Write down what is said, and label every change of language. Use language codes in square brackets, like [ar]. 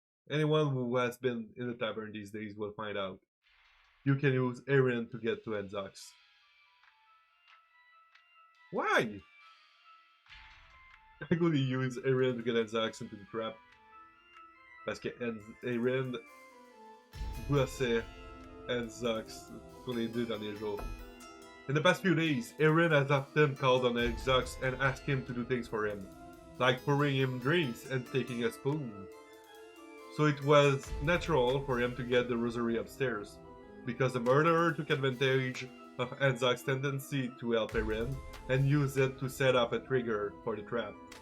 [en] Anyone who has been in the tavern these days will find out. You can use Erin to get to Enzax. Why? I could use Erin to get Enzax into the trap. [fr] Parce que Erin bossait Enzax pour les 2 derniers jours. [en] In the past few days, Erin has often called on Enzax and asked him to do things for him, like pouring him drinks and taking a spoon. So it was natural for him to get the rosary upstairs, because the murderer took advantage of Enzax's tendency to help Erin and used it to set up a trigger for the trap.